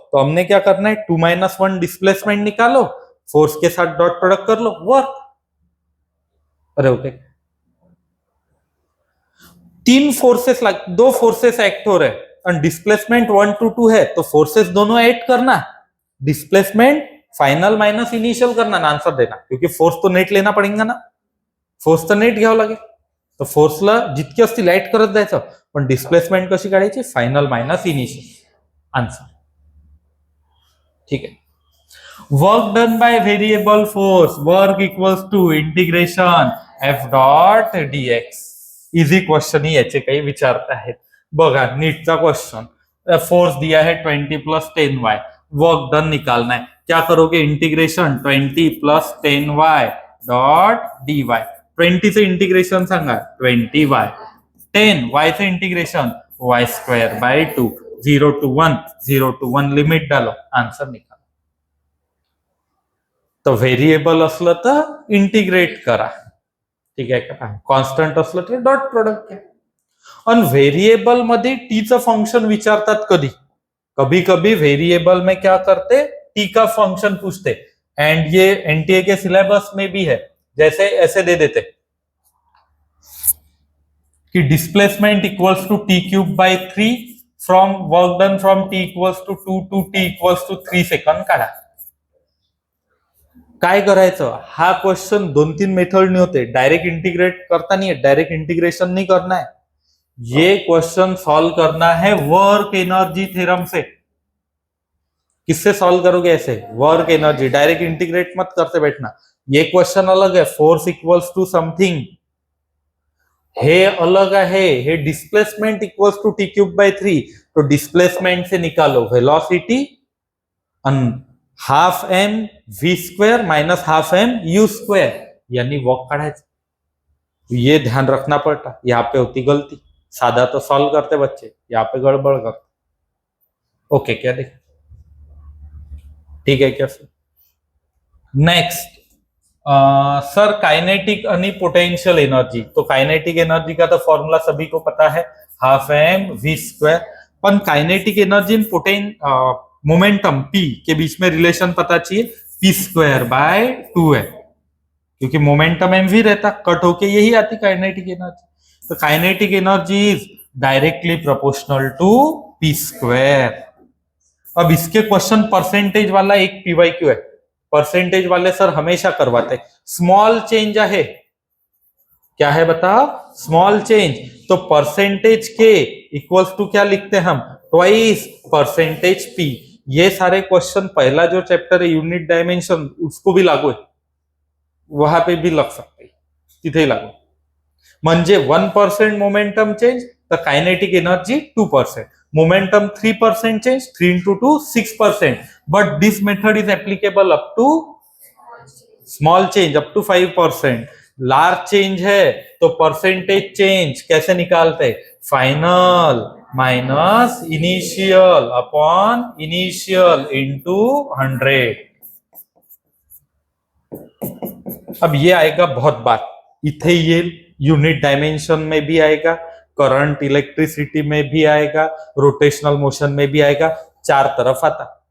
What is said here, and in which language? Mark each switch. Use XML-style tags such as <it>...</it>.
<hi>तो हमने क्या करना है 2 - 1 डिस्प्लेसमेंट निकालो, फोर्स के साथ डॉट प्रोडक्ट कर लो, वर्क. अरे ओके. 3 फोर्सेस दो फोर्सेस एक्ट हो रहे और डिस्प्लेसमेंट 1 to 2 है, तो फोर्सेस दोनों ऐड करना, डिस्प्लेसमेंट फाइनल माइनस इनिशियल करना, आंसर देना. क्योंकि फोर्स तो नेट लेना पडेगा ना,</hi> <mr>फोर्स तर नेट घ्यावं लागेल. तर फोर्सला जितकी असतील ऍड करत जायचं, पण डिस्प्लेसमेंट कशी काढायची, फायनल मायनस इनिशियल.</mr> <hi>आन्सर. ठीक है.</hi> <en>Work done by variable force work equals to integration F dot D X.</en> <mr>Easy question ही याचे काही विचारता आहेत. बघा नीटचा क्वेश्चन.</mr> <hi>फोर्स दिया है 20 + 10y, वर्क डन निकालना है. क्या करोगे, इंटीग्रेशन 20 + 10y डॉट dy. 20 से इंटीग्रेशन सांगा 20y, 10y से integration y²/2, 0 to 1, 0 to 1 limit डालो, आंसर निकालो.</hi> <mr>तो व्हेरिएबल असलं तर इंटिग्रेट करा. ठीक आहे का. कॉन्स्टंट असलं तर डॉट प्रोडक्ट घ्या. आणि व्हेरिएबल मध्ये टीचं फंक्शन विचारतात कधी,</mr> <hi>कभी कभी वेरिएबल में क्या करते, टी का फंक्शन पूछते. एंड ये एनटीए के सिलेबस में भी है. जैसे ऐसे दे देते कि displacement equals to t³/3 from work done from t = 2 to t = 3 second काढा.</hi> <mr>काय करायचं, हा क्वेश्चन 2-3 मेथडने होते.</mr> <hi>डायरेक्ट इंटीग्रेट करता नहीं है, डायरेक्ट इंटीग्रेशन नहीं करना है. ये क्वेश्चन सॉल्व करना है वर्क एनर्जी थ्योरम से. किससे सॉल्व करोगे, ऐसे वर्क एनर्जी. डायरेक्ट इंटीग्रेट मत करते बैठना. ये क्वेश्चन अलग है, फोर्स इक्वल्स टू समथिंग, हे अलग है. हे डिस्प्लेसमेंट इक्वल्स टू t³/3, तो डिस्प्लेसमेंट से निकालो velocity, half m v² - half m u², यानी वर्क काढायचं. ये ध्यान रखना पड़ता. यहाँ पे होती गलती, सादा तो सॉल्व करते बच्चे, यहाँ पे गड़बड़ करते. ओके क्या देख. ठीक है क्या सर.</hi> <mr>नेक्स्ट सर काइनेटिक आणि पोटेंशियल एनर्जी.</mr> <hi>तो काइनेटिक एनर्जी का तो फॉर्मूला सभी को पता है, हाफ m v². पण काइनेटिक एनर्जी मोमेंटम p के बीच में रिलेशन पता चाहिए, p²/2 है. क्योंकि मोमेंटम mv रहता, कट होके यही आती काइनेटिक एनर्जी.</hi> <en>तो kinetic energy is directly proportional to p².</en> <hi>अब इसके क्वेश्चन परसेंटेज वाला एक पीवाईक्यू है. परसेंटेज वाले सर हमेशा करवाते. स्मॉल चेंज है, क्या है बताओ, स्मॉल चेंज. तो परसेंटेज के इक्वल्स टू क्या लिखते हम, ट्वाइस परसेंटेज p. ये सारे क्वेश्चन पहला जो चैप्टर है यूनिट डायमेंशन, उसको भी लागू है, वहां पे भी लग सकते,</hi> <mr>तिथे लागू. म्हणजे 1% मोमेंटम चेंज तर kinetic energy 2%. Momentum 3% change, 3 into 2 6%.</mr> <en>But this method is applicable up to small change up to 5%.</en> <hi>Large change है तो परसेंटेज चेंज कैसे निकालते, final minus initial upon initial into 100. अब ये आएगा बहुत बार, इथे ये यूनिट डायमेंशन में भी आएगा, करंट इलेक्ट्रिसिटी में भी आएगा, रोटेशनल मोशन में भी आएगा, 4 तरफ आता.</hi>